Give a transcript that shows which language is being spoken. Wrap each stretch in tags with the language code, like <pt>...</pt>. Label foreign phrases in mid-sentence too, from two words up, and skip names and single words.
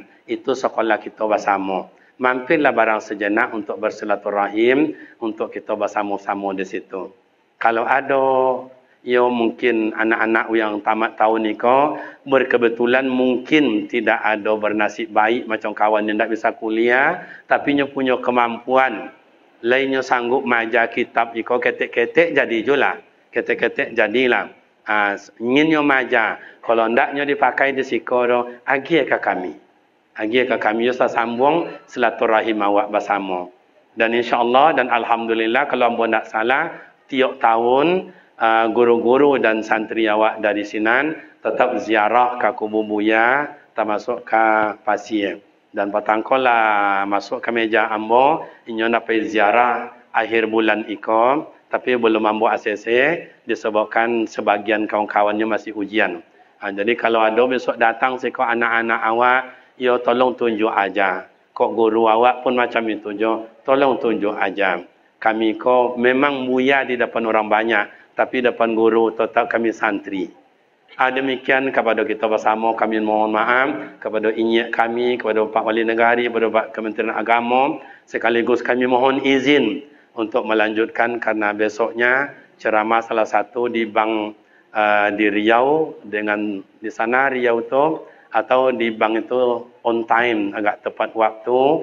<id>Itu sekolah kita bersama. Mampirlah barang sejenak untuk bersilaturahim, untuk kita bersama-sama di situ. Kalau ada mungkin anak-anak yang tamat tahun ni berkebetulan mungkin tidak ada bernasib baik macam kawan yang tak bisa kuliah, tapi punya kemampuan lainnya sanggup</id> <min>maja kitab iko ketek-ketek jadi julah, ketek-ketek jadilah. Inginnya maja. Kalau ndaknya dipakai di siko do, agi ke kami. Agi ke kami yo sambung silaturahim awak bersama.</min> <id>Dan insya-Allah dan alhamdulillah kalau ambo ndak salah tiap tahun guru-guru dan santri awak dari Sinan tetap ziarah ke Kubur Buya termasuk ke Pasir. Dan patangkola masuk ke meja ambo inyo nak pergi ziarah akhir bulan iko tapi belum ambo ACC disebabkan sebagian kawan-kawannya masih ujian.</id> <min>Jadi kalau ada besok datang siko anak-anak awak, yo tolong tunjuk aja. Kok guru awak pun macam itu jo, tolong tunjuk aja.</min> <id>Kami ko memang mulia di depan orang banyak, tapi depan guru tetap kami santri. Demikian kepada kita bersama kami mohon maaf kepada inyek kami, kepada Pak Wali Negari, kepada Pak Kementerian Agama, sekaligus kami mohon izin untuk melanjutkan karena besoknya ceramah salah satu di bank di Riau dengan di sana Riau itu atau di bank itu</id> <en>on time</en> <id>agak tepat waktu.</id>